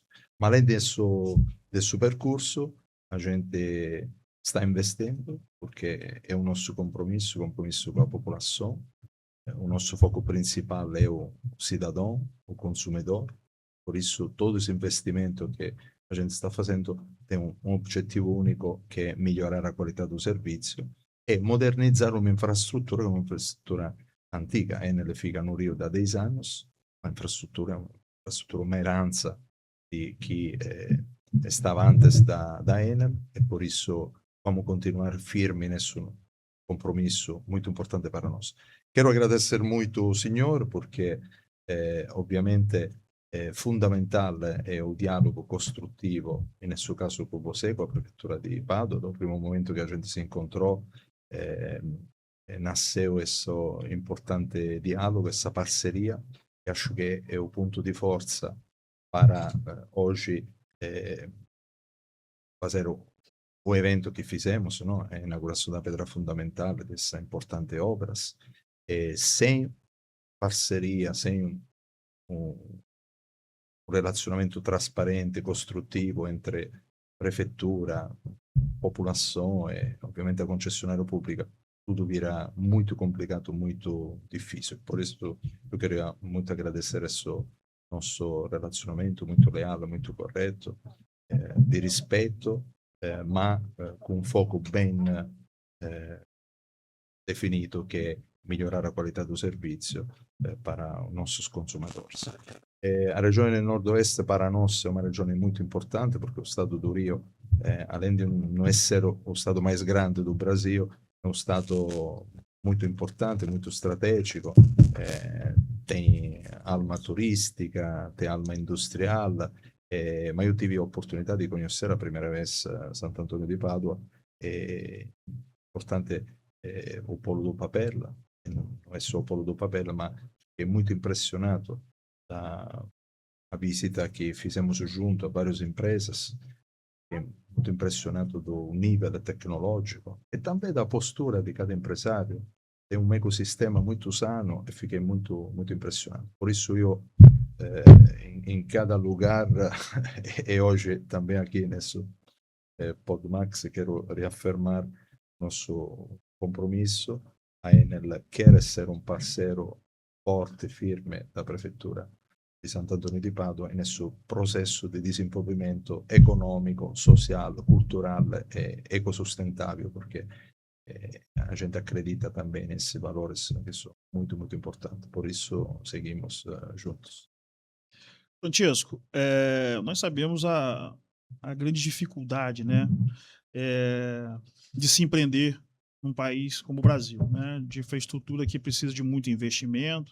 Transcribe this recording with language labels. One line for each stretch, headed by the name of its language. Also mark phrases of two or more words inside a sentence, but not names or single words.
Portuguese: Mas além desse percurso, a gente está investindo, porque é o nosso compromisso com a população. O nosso foco principal é o cidadão, o consumidor. Por isso, todo esse investimento que a gente está fazendo tem um objetivo único, que é melhorar a qualità do
Italian: servizio e modernizzare un'infrastruttura che è un'infrastruttura antica.
Portuguese: Enel fica no Rio da 10 anos, uma herança de que estava antes da Enel, e por isso vamos continuar firme nesse compromisso muito importante para nós. Quero agradecer muito o senhor, porque
Italian: ovviamente fundamental è o dialogo costruttivo, nel suo caso con você, con la prefettura di Padova. Dal primo momento che
Portuguese: a gente
Italian: si incontrò nasceu questo importante dialogo, questa parceria, che acho che è un punto di forza para oggi
Portuguese: fare o evento che fizemos, a inauguração da pedra fundamental dessa importante obra, sem parceria, sem
Italian: un relazionamento trasparente, costruttivo
Portuguese: entre prefeitura, popolação e ovviamente a concessionária pública, tudo vira muito complicado, muito difícil. Por isso eu queria muito agradecer esse nosso relacionamento muito leal, muito correto, de respeito, mas com um foco bem definido, que é melhorar a qualità do servizio para os nossos consumadores. A
Italian: regione del
Portuguese: Nord-Oeste para nós é uma regione muito importante, porque o estado do Rio, além de não ser o estado mais grande do Brasil, é um estado muito importante, muito estratégico, tem alma turística, tem alma industrial,
Italian: ma io
Portuguese: tive
Italian: l'opportunità di conoscere la prima
Portuguese: vez Sant'Antonio di Padua, importante o polo do papel, não é só o polo do papel, mas é muito impressionado da a visita que fizemos junto a várias empresas, muito impressionado do nível tecnológico e também da postura de cada empresário. Tem um ecossistema muito sano e fiquei muito impressionado. Por isso eu, em cada lugar, e hoje também aqui nesse PodMax, quero reafirmar nosso compromisso. A Enel quer ser um parceiro forte e firme da Prefeitura di Sant'Antonio di Padua
Italian: nel processo di
Portuguese: desenvolvimento econômico, social, cultural e ecosustentável, porque a gente acredita também nesses valores que são muito importantes. Por isso, seguimos juntos. Francesco, nós sabemos a grande dificuldade, né, de se empreender num país como o Brasil, né, de infraestrutura que precisa de muito investimento.